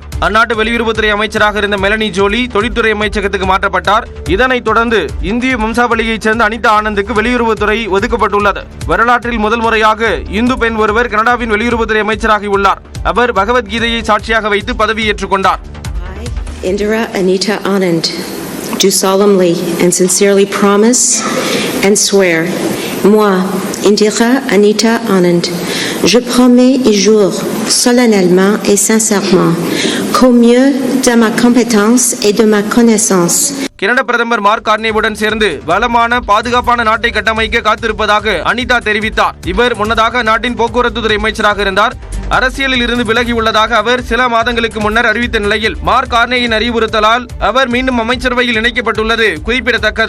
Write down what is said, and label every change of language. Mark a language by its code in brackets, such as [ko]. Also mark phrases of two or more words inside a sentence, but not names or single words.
[ta] அந்நாட்டு வெளியுறவுத்துறை அமைச்சராக இருந்த மெலனி ஜோலி தொழில்துறை அமைச்சகத்துக்கு மாற்றப்பட்டார். இதனைத் தொடர்ந்து இந்திய வம்சாவளியைச் சேர்ந்த அனிதா ஆனந்துக்கு வெளியுறவுத்துறை ஒதுக்கப்பட்டுள்ளது. வரலாற்றில் முதல் முறையாக இந்து பெண் ஒருவர் கனடாவின் வெளியுறவுத்துறை அமைச்சராகியுள்ளார். அவர் பகவத்கீதையை சாட்சியாக வைத்து பதவியேற்றுக் கொண்டார். [en] Indira Anita Anand, do solemnly and sincerely promise and swear, [fr] moi, Indira Anita Anand, je promets et jure solennellement et sincèrement qu'au mieux de ma compétence et de ma connaissance. [ta] கனடா பிரதமர் மார்க் கார்னேவுடன் சேர்ந்து வளமான பாதுகாப்பான நாட்டை கட்டமைக்க காத்திருப்பதாக அனிதா தெரிவித்தார். இவர் முன்னதாக நாட்டின் போக்குவரத்து துறை அமைச்சராக இருந்தார். அரசியலில் இருந்து விலகியுள்ளதாக அவர் சில மாதங்களுக்கு முன்னர் அறிவித்த நிலையில் மார்க் கார்னேயின் அறிவுறுத்தலால் அவர் மீண்டும் அமைச்சரவையில் இணைக்கப்பட்டுள்ளது குறிப்பிடத்தக்கது.